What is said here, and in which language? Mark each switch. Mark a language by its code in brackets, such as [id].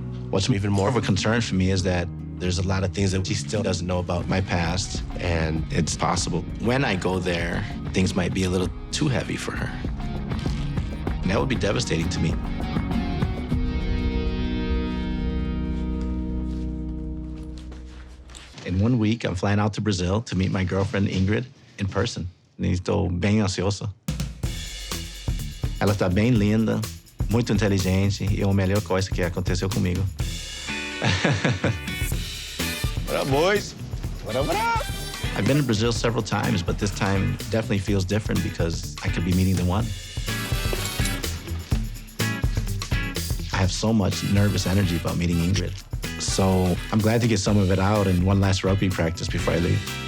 [en] What's even more of a concern for me is that there's a lot of things that she still doesn't know about my past, and it's possible when I go there, things might be a little too heavy for her. And that would be devastating to me. In 1 week, I'm flying out to Brazil to meet my girlfriend, Ingrid, in person. [pt] E estou bem ansioso. Ela está bem linda, muito inteligente e é a melhor coisa que aconteceu comigo. [en] What up, boys? What up, what up? I've been to Brazil several times, but this time definitely feels different because I could be meeting the one. I have so much nervous energy about meeting Ingrid. So I'm glad to get some of it out in one last rugby practice before I leave.